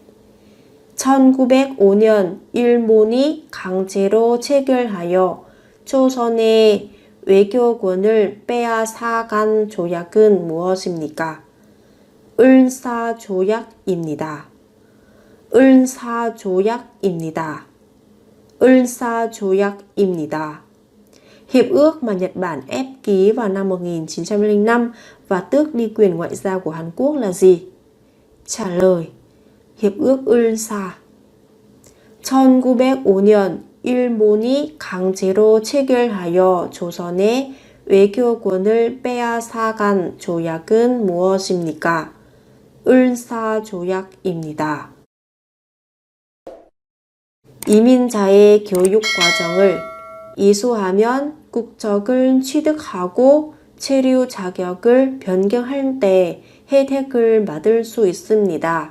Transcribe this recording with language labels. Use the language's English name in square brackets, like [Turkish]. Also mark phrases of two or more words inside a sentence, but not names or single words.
[Korean] 1905년 일본이 강제로 체결하여 조선의 외교권을 빼앗아간 조약은 무엇입니까? 을사조약입니다. 을사조약입니다. 을사조약입니다. [Vietnamese] Hiệp ước mà Nhật Bản ép ký vào năm 1905 và tước đi quyền ngoại giao của Hàn Quốc là gì? Trả lời: Hiệp ước 울사. [Korean] 1905년 일본이 강제로 체결하여 조선의 외교권을 빼앗아간 조약은 무엇입니까? 울사 조약입니다. 이민자의 교육 과정을 이수하면 국적을 취득하고 체류 자격을 변경할 때 혜택을 받을 수 있습니다.